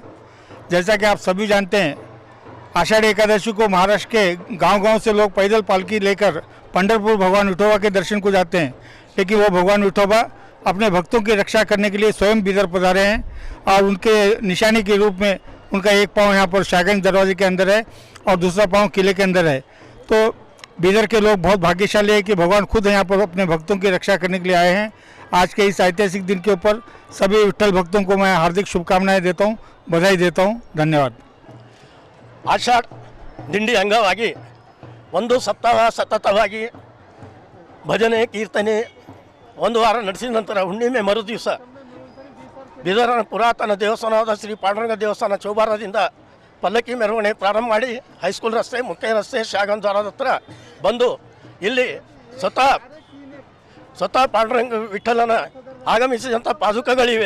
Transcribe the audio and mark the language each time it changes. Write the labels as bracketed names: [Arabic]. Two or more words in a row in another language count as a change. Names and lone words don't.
[Hindi] जैसा कि आप सभी जानते हैं, आषाढ़ एकादशी को महाराष्ट्र के गांव-गांव से लोग पैदल पालकी लेकर पंढरपुर भगवान विठोबा के दर्शन को जाते हैं, लेकिन वो भगवान विठोबा अपने भक्तों की रक्षा करने के लिए स्वयं बीदर पधारे हैं और उनके निशानी के रूप में उनका एक पाँव यहाँ पर शाहगंज दरवाजे के अंदर है और दूसरा पाँव किले के अंदर है। तो बीदर के लोग बहुत भाग्यशाली है कि भगवान खुद यहाँ पर अपने भक्तों की रक्षा करने के लिए आए हैं। आज के इस ऐतिहासिक दिन के ऊपर सभी विठ्ठल भक्तों को मैं हार्दिक शुभकामनाएं देता हूँ, बधाई देता हूँ। धन्यवाद। [Kannada] ಆಷಾಢ ದಿಂಡಿ ಅಂಗವಾಗಿ ಒಂದು ಸಪ್ತಾಹ ಸತತವಾಗಿ ಭಜನೆ ಕೀರ್ತನೆ ಒಂದು ವಾರ ನಡೆಸಿದ ನಂತರ ಹುಣ್ಣಿಮೆ ಮರು ದಿವಸ ಬೀದರ್ನ ಪುರಾತನ ದೇವಸ್ಥಾನವಾದ ಶ್ರೀ ಪಾಂಡುರಂಗ ದೇವಸ್ಥಾನ ಚೌಬಾರದಿಂದ ಪಲ್ಲಕ್ಕಿ ಮೆರವಣಿಗೆ ಪ್ರಾರಂಭ ಮಾಡಿ ಹೈಸ್ಕೂಲ್ ರಸ್ತೆ ಮುಖ್ಯ ರಸ್ತೆ ಶಾಗನ್ ದ್ವಾರದ ಹತ್ರ ಬಂದು ಇಲ್ಲಿ ಸ್ವತಃ ಪಾಂಡುರಂಗ ವಿಠಲನ ಆಗಮಿಸಿದಂಥ ಪಾದುಕಗಳಿವೆ.